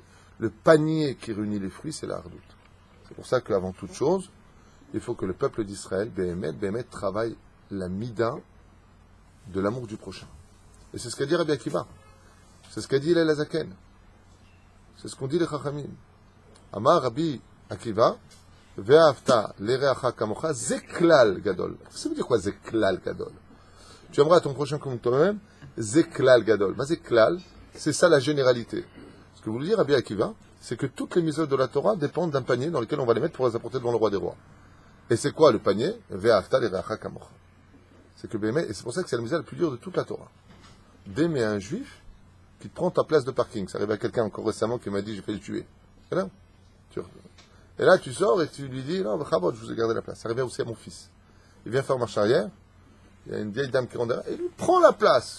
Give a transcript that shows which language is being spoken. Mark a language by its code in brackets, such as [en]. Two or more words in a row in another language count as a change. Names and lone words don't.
[fr] Le panier qui réunit les fruits, c'est la hardout. C'est pour ça qu'avant toute chose, il faut que le peuple d'Israël, Béhémet, travaille la mida de l'amour du prochain. Et c'est ce qu'a dit Rabbi Akiva. C'est ce qu'a dit Hillel Hazaken. C'est ce qu'ont dit les Chachamim. [he] אמר רבי עקיבא, ואהבת לרעך כמוך, זה כלל גדול. [fr] Ça veut dire quoi, [he] זה כלל גדול? [fr] Tu aimeras ton prochain comme toi-même, [he] זה כלל גדול. [fr] Mais zeklal, c'est ça la généralité. Ce que vous voulez dire, Rabbi Akiva, c'est que toutes les mitzvot de la Torah dépendent d'un panier dans lequel on va les mettre pour les apporter devant le roi des rois. Et c'est quoi le panier? [he] ואהבת לרעך כמוך. [fr] C'est que et c'est pour ça que c'est la mitzvah la plus dure de toute la Torah. D'aimer un juif qui te prend ta place de parking. Ça arrive à quelqu'un encore récemment qui m'a dit j'ai failli le tuer. Et là, tu sors et tu lui dis non, je vous ai gardé la place. Ça arrivait aussi à mon fils. Il vient faire marche arrière. Il y a une vieille dame qui rentre derrière et il lui prend la place.